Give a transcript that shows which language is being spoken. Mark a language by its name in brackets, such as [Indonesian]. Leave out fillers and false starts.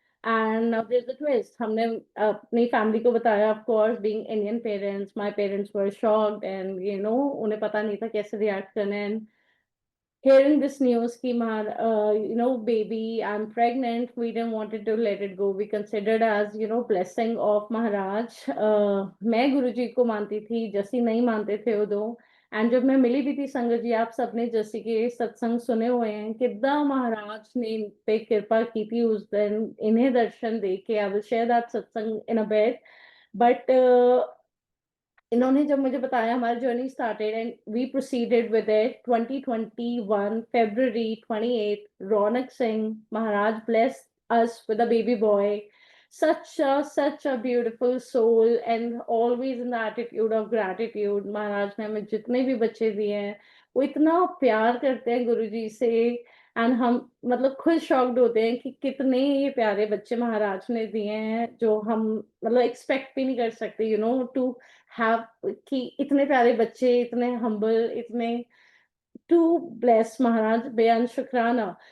[English] And now there's a twist. [Hindi] हमने अपनी family को बताया, [English] of course, being Indian parents, my parents were shocked, and [Hindi] उन्हें पता नहीं था कैसे react करना. [English] And hearing this news कि baby, I'm pregnant, we didn't wanted to let it go. We considered as blessing of Maharaj. [Hindi] मैं गुरुजी को मानती थी, जसी नहीं मानते थे वो दो. एंड जब मैं मिली भी थी संगत जी, आप सबने जसी के सत्संग सुने हुए हैं, कितना महाराज ने इन पे कृपा की थी उस दिन, इन्हें दर्शन दे के. [English] I will share that सत्संग in a bit. But [Hindi] इन्होंने जब मुझे बताया, हमारी [English] Journey started and we proceeded with it. 2021 February 28, Raunak Singh, Maharaj blessed us with a baby boy. Such a beautiful soul, and always in the attitude of gratitude. [Hindi] महाराज ने हमें जितने भी बच्चे दिए हैं, वो इतना प्यार करते हैं गुरुजी से. एंड हम मतलब खुद शॉक्ड होते हैं कि कितने ये प्यारे बच्चे महाराज ने दिए हैं, जो हम मतलब एक्सपेक्ट भी नहीं कर सकते, [English] to have, [Hindi] कि इतने प्यारे बच्चे, इतने हम्बल, इतने, [English] to bless [Hindi] महाराज, बेअन शुक्राना.